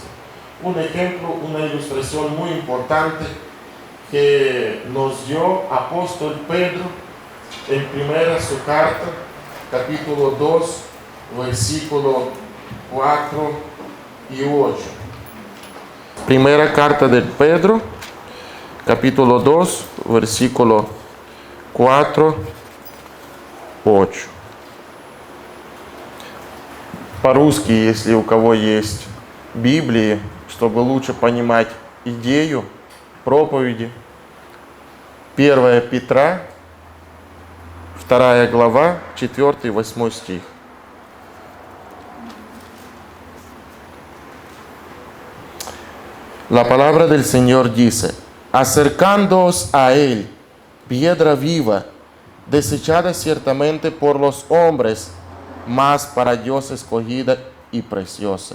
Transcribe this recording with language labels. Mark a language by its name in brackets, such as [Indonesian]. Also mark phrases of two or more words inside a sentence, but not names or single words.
[Spanish] Un ejemplo, una ilustración muy importante que nos dio apóstol Pedro en primera su carta, capítulo 2, versículo 4 y 8. Primera carta de Pedro, capítulo 2, versículo 4, 8. [Russian] По-русски, если у кого есть Библии, чтобы лучше понимать идею проповеди. 1 Петра, 2 глава, 4 и 8 стих. [Spanish] La palabra del Señor dice: acercándoos a Él, piedra viva, desechada ciertamente por los hombres, mas para Dios escogida y preciosa.